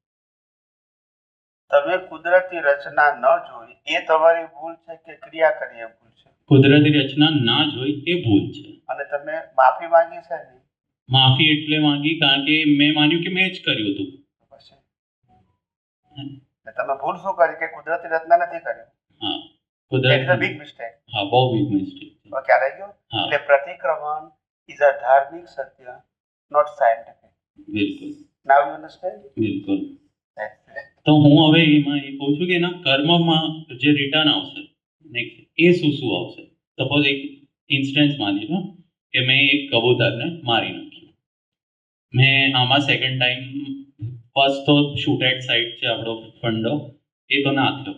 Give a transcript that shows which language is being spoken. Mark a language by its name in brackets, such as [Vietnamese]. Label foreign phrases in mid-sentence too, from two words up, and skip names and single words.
[Gujarati] તમે કુદરતી રચના ન જોઈ એ તમારી ભૂલ છે કે ક્રિયા કરી એ ભૂલ છે? કુદરતી રચના ના જોઈ એ ભૂલ છે. અને તમે માફી માંગી છે ને? માફી એટલે માંગી કારણ કે મેં માન્યું કે મેં જ કર્યું હતું. પછી તમે ભૂલ શું કરી કે કુદરતી રચના નથી કરી? હા, [English] That is a [Gujarati] કુદરતી. [English] big mistake. [Gujarati] હા, બહુ [English] big mistake. [Gujarati] ખ્યાલ આવી ગયો? હા. એટલે પ્રતિક્રમણ [English] is a [Gujarati] ધાર્મિક સત્ય, [English] not scientific. [Gujarati] બિલકુલ [English] Now you understand? [Gujarati] બિલકુલ. [English] That's it. [Gujarati] તો હું હવે એમાં એ કહું છું કે એના કર્મમાં જે રિટર્ન આવશે નેક્સ્ટ, એ શું શું આવશે. સપોઝ એક ઇન્સ્ટન્સ માની લો કે મેં એક કબૂતરને મારી નાખ્યું. મેં આમાં [English] second time, [Gujarati] ફર્સ્ટ તો [English] shoot at sight [Gujarati] છે આપણો ફંડો, એ તો ના થયો.